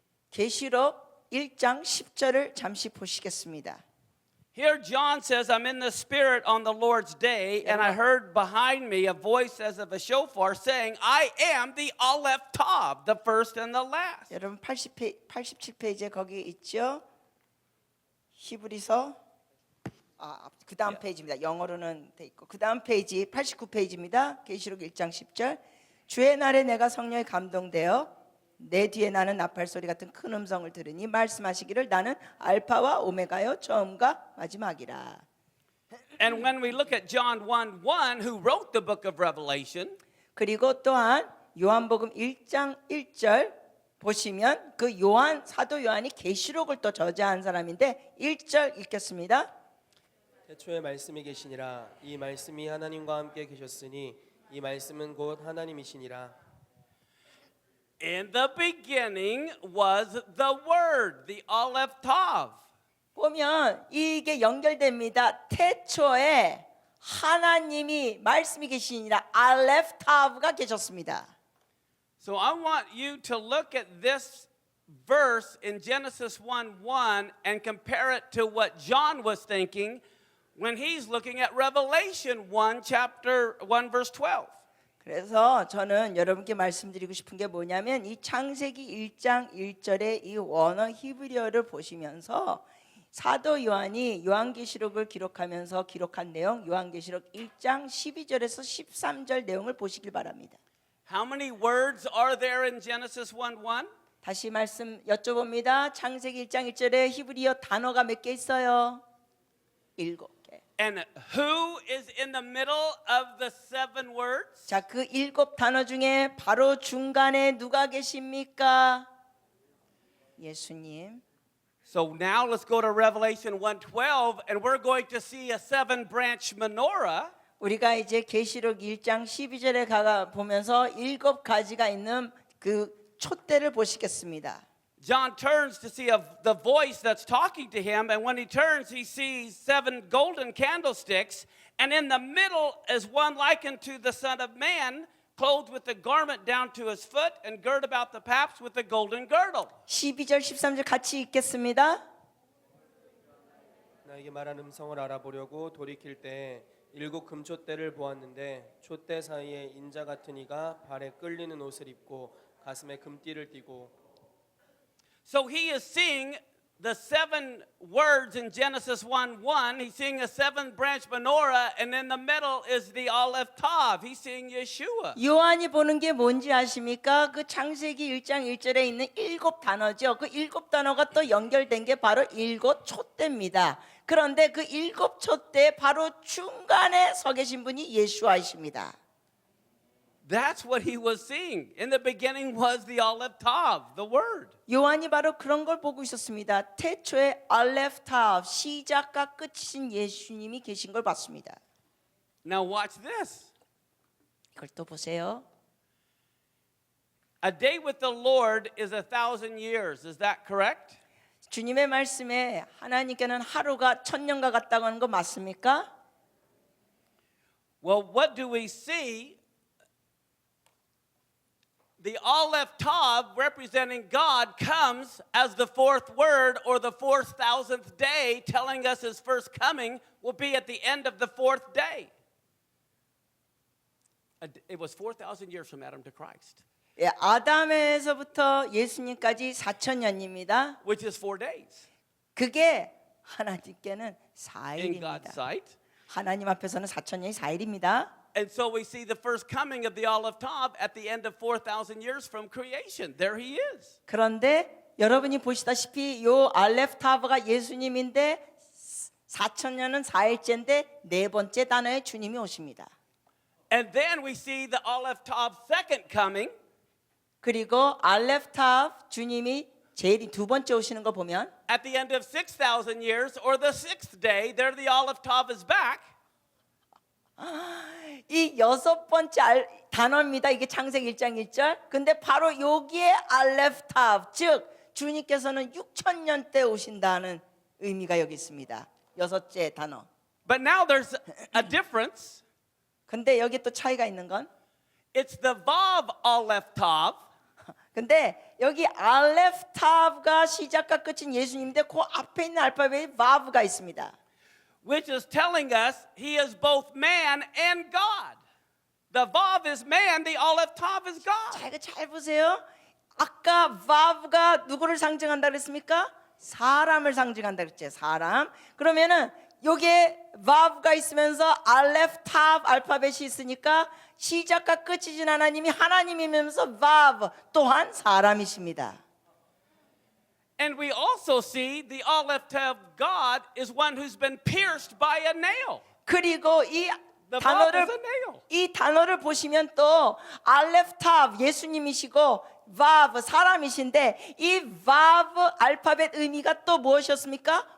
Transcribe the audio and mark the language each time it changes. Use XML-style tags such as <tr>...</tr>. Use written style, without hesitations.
<ko>계시록 1장 10절을 잠시 보시겠습니다.</ko> <en>Here John says, I'm in the Spirit on the Lord's day, and I heard behind me a voice as of a shofar saying, I am the Aleph Tav, the first and the last.</en> <ko>여러분 87페이지에 거기 있죠? 히브리서 그 다음 페이지입니다. 영어로는 돼 있고 그 다음 페이지 89페이지입니다. 계시록 1장 10절 주의 날에 내가 성령에 감동되어 내 뒤에 나는 나팔 소리 같은 큰 음성을 들으니 말씀하시기를 나는 알파와 오메가요 처음과 마지막이라.</ko> <en>And when we look at John 1:1, who wrote the book of Revelation,</en> <ko>그리고 또한 요한복음 1장 1절 보시면 그 요한 사도 요한이 계시록을 또 저자한 사람인데 1절 읽겠습니다. 태초에 말씀이 계시니라 이 말씀이 하나님과 함께 계셨으니 이 말씀은 곧 하나님이시니라.</ko> <en>in the beginning was the Word, the Aleph Tav.</en> <ko>보면 이게 연결됩니다. 태초에 하나님이 말씀이 계시니라 알레프 타브가 계셨습니다.</ko> <en>So I want you to look at this verse in Genesis 1:1 and compare it to what John was thinking when he's looking at Revelation 1 chapter 1 verse 12.</en> <ko>그래서 저는 여러분께 말씀드리고 싶은 게 뭐냐면 이 창세기 1장 1절의 이 원어 히브리어를 보시면서 사도 요한이 요한계시록을 기록하면서 기록한 내용 요한계시록 1장 12절에서 13절 내용을 보시길 바랍니다.</ko> <en>How many words are there in Genesis 1:1?</en> <ko>다시 말씀 여쭤봅니다. 창세기 1장 1절에 히브리어 단어가 몇 개 있어요? 7개.</ko> <en>And who is in the middle of the 7 words?</en> <ko>자, 그 7 단어 중에 바로 중간에 누가 계십니까? 예수님.</ko> <en>So now let's go to Revelation 1:12 and we're going to see a 7-branch menorah.</en> <ko>우리가 이제 계시록 1장 12절에 가 보면서 7가지가 있는 그 촛대를 보시겠습니다.</ko> <en>John turns to see the voice that's talking to him, and when he turns, he sees 7 golden candlesticks, and in the middle is one likened to the Son of Man, clothed with a garment down to his foot, and girt about the paps with a golden girdle.</en> <ko>12절 13절 같이 읽겠습니다. 나에게 말한 음성을 알아보려고 돌이킬 때 7 금촛대를 보았는데 촛대 사이에 인자 같은 이가 발에 끌리는 옷을 입고 가슴에 금띠를 띠고.</ko> <en>So he is seeing the 7 words in Genesis 1:1. He's seeing a 7-branch menorah, and in the middle is the Aleph Tav. He's seeing Yeshua.</en> <ko>요한이 보는 게 뭔지 아십니까? 그 창세기 1장 1절에 있는 7 단어죠. 그 7 단어가 또 연결된 게 바로 7 촛대입니다. 그런데 그 7 촛대 바로 중간에 서 계신 분이 예수아이십니다.</ko> <en>That's what he was seeing. In the beginning was the Aleph Tav, the word.</en> <ko>요한이 바로 그런 걸 보고 있었습니다. 태초에 알레프탑 시작과 끝이신 예수님이 계신 걸 봤습니다.</ko> <en>Now watch this.</en> <ko>이걸 또 보세요.</ko> <en>A day with the Lord is 1,000 years. Is that correct?</en> <ko>주님의 말씀에 하나님께는 하루가 1000년과 같다고 하는 거 맞습니까?</ko> <en>Well, what do we see? The Aleph Tav, representing God, comes as the 4th word or the 4,000th day, telling us his first coming will be at the end of the 4th day. It was 4,000 years from Adam to Christ,</en> <ko>예, 아담에서부터 예수님까지 4000년입니다.</ko> <en>which is 4 days.</en> <ko>그게 하나님께는</ko> <en>In</en> <ko>4일입니다.</ko> <en>God's sight.</en> <ko>하나님 앞에서는 4000년이 4일입니다.</ko> <en>And so we see the first coming of the Aleph Tav at the end of 4,000 years from creation. There he is.</en> <ko>그런데 여러분이 보시다시피 요 알레프타브가 예수님인데 4000년은 4일째인데 네 번째 단어에 주님이 오십니다.</ko> <en>And then we see the Aleph Tav's second coming.</en> <ko>그리고 알레프타브 주님이 제일 두 번째 오시는 거 보면</ko> <en>At the end of 6,000 years or the 6th day, there the Aleph Tav is back.</en> <ko>이 6번째 단어입니다. 이게 창세기 1장 1절. 근데 바로 여기에 알레프타브 즉 주님께서는 6000년 때 오신다는 의미가 여기 있습니다. 6째 단어.</ko> <en>But now there's a difference.</en> <ko>근데 여기 또 차이가 있는 건</ko> <en>It's the Vav Aleph Tav.</en> <ko>근데 여기 알레프타브가 시작과 끝인 예수님인데 그 앞에 있는 알파벳에 바브가 있습니다.</ko> <en>Which is telling us he is both man and God. The Vav is man, the Aleph Tav is God.</en> <ko>자, 이거 잘 보세요. 아까 바브가 누구를 상징한다 그랬습니까? 사람을 상징한다 그랬죠. 사람. 그러면은 여기에 바브가 있으면서 알레프타브 알파벳이 있으니까 시작과 끝이신 하나님이 하나님이면서 바브 또한 사람이십니다.</ko> <en>And we also see the Aleph Tav God is one who's been pierced by a nail.</en> <ko>그리고 이</ko> <en>The</en> <ko>단어를</ko> <en>Vav is a nail.</en> <ko>이 단어를 보시면 또 알레프타브 예수님이시고 바브 사람이신데 이 바브 알파벳 의미가 또 무엇이었습니까?</ko>